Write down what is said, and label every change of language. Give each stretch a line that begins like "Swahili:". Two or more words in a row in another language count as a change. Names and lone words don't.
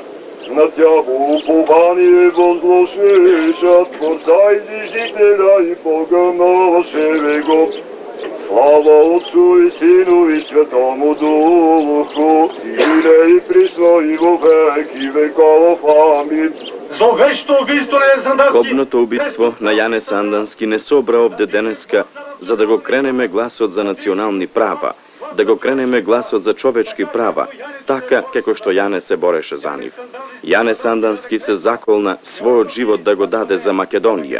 Church Slavic: На Тях упование возложиш от Творца Изижителя и Бога нашего. Слава Отцу и Сину и Святому Духу, и и присно и во веки веков. Амин.
Macedonian: Кобното убиство на Јане Сандански не собра овде денеска за да го кренеме гласот за национални права, да го кренеме гласот за човечки права, така како што Јане се бореше за нив. Јане Сандански се заколна својот живот да го даде за Македонија.